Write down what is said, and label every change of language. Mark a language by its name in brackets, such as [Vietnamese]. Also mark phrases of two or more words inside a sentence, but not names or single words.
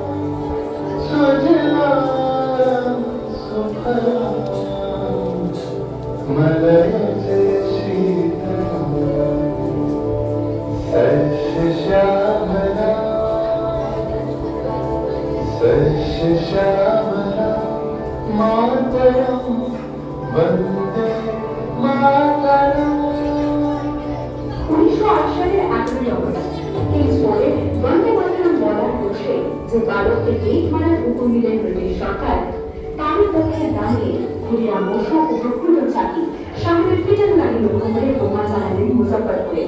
[Sanskrit] सुजलां सुफलां मलयज शीतलां सस्यश्यामलां सस्यश्यामलां मातरम वंदे मातरम। [Bangla] 1908 সালের 11ই অগস্ট কিংসফোর্ডে বন্দে মাতরম বলার দোষে যে বালককে গেট মারার হুকুম দিলেন ব্রিটিশ সরকার, তারই পক্ষে দাঁড়িয়ে ক্ষুদিরাম বসু ও প্রফুল্ল চাকি সাহেবের পিটার গাড়ি লক্ষ্য করে বোমা চালালেন মুজফ্ফরপুরে।